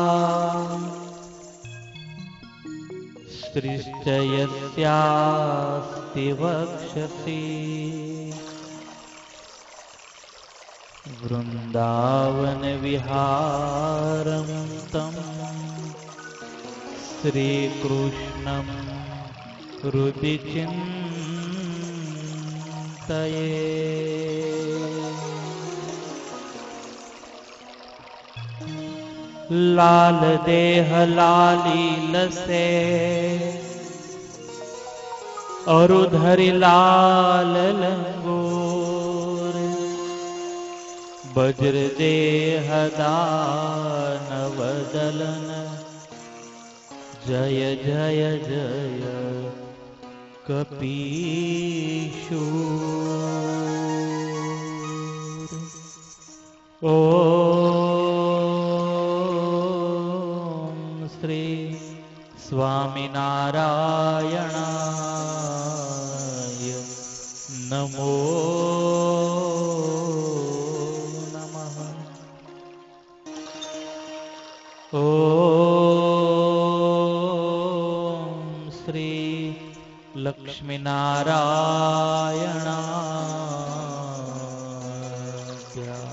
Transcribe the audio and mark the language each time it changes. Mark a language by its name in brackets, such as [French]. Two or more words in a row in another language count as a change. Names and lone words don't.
[Sanskrit] श्रीश्च यस्यास्ति वक्षसि वृन्दावन विहारं तं श्रीकृष्णं हृदि चिन्तये। [Awadhi] लाल देह लाली लसे अरुधरि लाल लंगोर वज्र देह दानव दलन जय जय जय कपीशूर। [Sanskrit] ओ श्री स्वामिनारायणाय नमो नमः। ॐ श्री लक्ष्मीनारायणाय